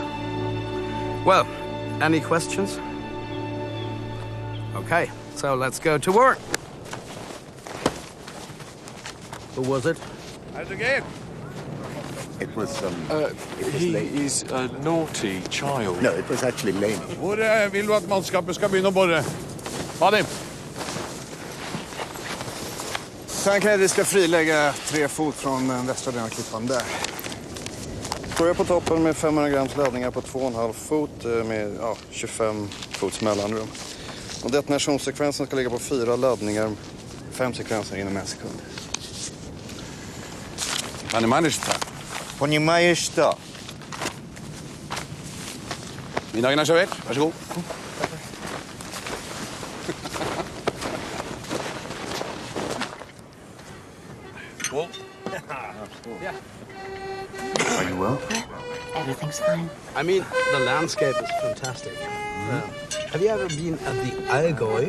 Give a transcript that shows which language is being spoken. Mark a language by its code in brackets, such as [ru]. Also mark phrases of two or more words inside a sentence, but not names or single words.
[en] Well, any questions? Okay, so let's go to work. Who was it? How's it going? It was, He is a naughty child. No, it was actually Laney. [no] Hvor vil du at mannskapet skal begynne å bore? Vadim? [sv] Tanken är att vi ska frilägga 3 fot från den västra delen av klippan där. Börja på toppen med 500 grams laddningar på 2,5 fot med 25 fots mellanrum. Och detonationssekvensen ska ligga på 4 laddningar, 5 sekvenser inom 1 sekund. [ru] Понимаешь что? Понимаешь что? [sv] Mina egna kör varsågod. [en] Cool. Are you well? Everything's fine. I mean, the landscape is fantastic. Have you ever been at the Allgäu?